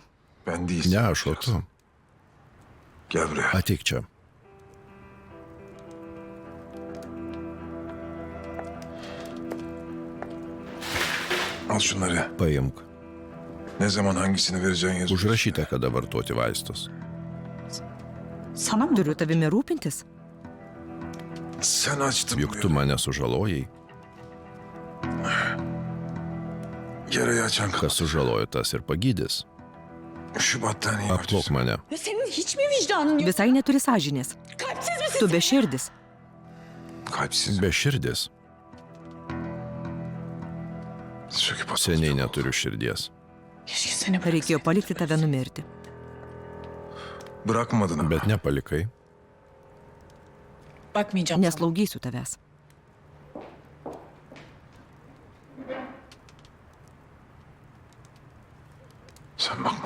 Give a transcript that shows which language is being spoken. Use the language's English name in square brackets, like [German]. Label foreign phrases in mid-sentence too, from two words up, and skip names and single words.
[Turkish] Ben değil. [Lithuanian] Ne aš, o tu. [Turkish] Gel buraya. [Lithuanian] Ateik čia. [Turkish] Al şunları. [Lithuanian] Paimk. [Turkish] Ne zaman hangisini vereceğin yazıyor. [Lithuanian] Užrašyta, kada vartoti vaistus. [Turkish] Sana mı? [Lithuanian] Turiu tavimi rūpintis? [Turkish] Sen açtın [Lithuanian] Juk tu mane sužalojai. [Turkish] Yarayı açan [Lithuanian] Kas kas. sužalojo, tas ir pagydys. [Turkish] Şu battaniyeyi [Lithuanian] Apklok [Turkish] açsın. [Lithuanian] mane. [Turkish] Ve senin hiç mi vicdanın yok? [Lithuanian] Visai neturi sąžinės. [Turkish] Kalpsiz misin? [Lithuanian] Tu beširdis. [Turkish] Kalpsiz. [Lithuanian] Beširdis. [Turkish] Söküp at. [Lithuanian] Seniai neturiu širdies. [Turkish] Keşke seni [Lithuanian] Reikėjo palikti tave numirti. [Turkish] Bırakmadın ama. [Lithuanian] Bet nepalikai. [Turkish] Bakmayacağım sana. [Lithuanian] Neslaugysiu tavęs. [Turkish] Sen bakmasın.